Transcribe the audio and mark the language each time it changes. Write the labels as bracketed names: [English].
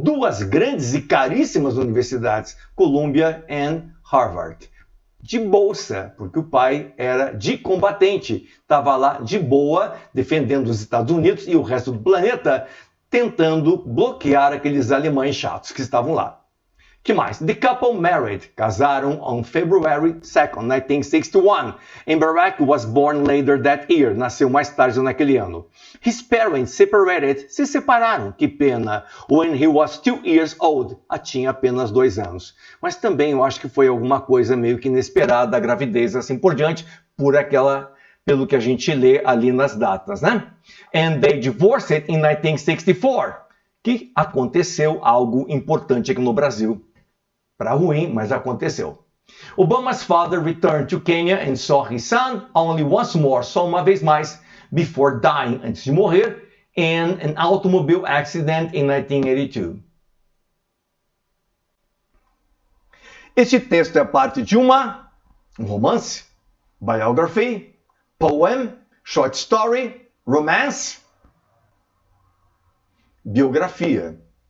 [Portuguese] Duas grandes e caríssimas universidades, Columbia e Harvard. De bolsa, porque o pai era de combatente, estava lá de boa, defendendo os Estados Unidos e o resto do planeta, tentando bloquear aqueles alemães chatos que estavam lá. Que mais? [English] The couple married, [Portuguese] casaram [English] on February 2nd, 1961, and Barack was born later that year, [Portuguese] nasceu mais tarde naquele ano. [English] His parents separated, [Portuguese] se separaram, que pena, [English] when he was 2 years old, [Portuguese] tinha apenas 2 anos. Mas também eu acho que foi alguma coisa meio que inesperada, a gravidez assim por diante, pelo que a gente lê ali nas datas, né? [English] And they divorced in 1964, [Portuguese] que aconteceu algo importante aqui no Brasil. Para ruim, mas aconteceu. [English] Obama's father returned to Kenya and saw his son only once more, [Portuguese] só uma vez mais, [English] before dying, [Portuguese] antes de morrer, [English] in an automobile accident in 1982. [Portuguese] Este texto é parte de um romance, [English] biography, poem, short story, [Portuguese] romance, biografia.